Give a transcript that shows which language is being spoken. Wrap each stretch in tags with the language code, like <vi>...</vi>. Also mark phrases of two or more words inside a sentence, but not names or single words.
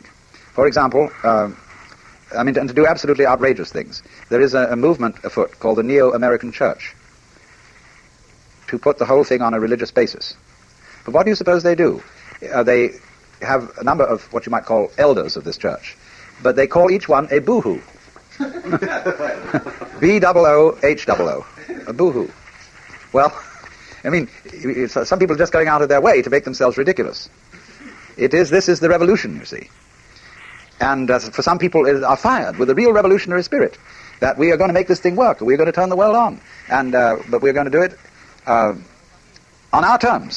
<en>For example, and to do absolutely outrageous things. There is a movement afoot called the Neo-American Church to put the whole thing on a religious basis. But what do you suppose they do? They have a number of what you might call elders of this church, but they call each one a boohoo. B-O-O-H-O-O. A boohoo. Well, some people are just going out of their way to make themselves ridiculous. This is the revolution, you see. And for some people are fired with a real revolutionary spirit, that we are going to make this thing work, we're going to turn the world on, and but we're going to do it on our terms.</en>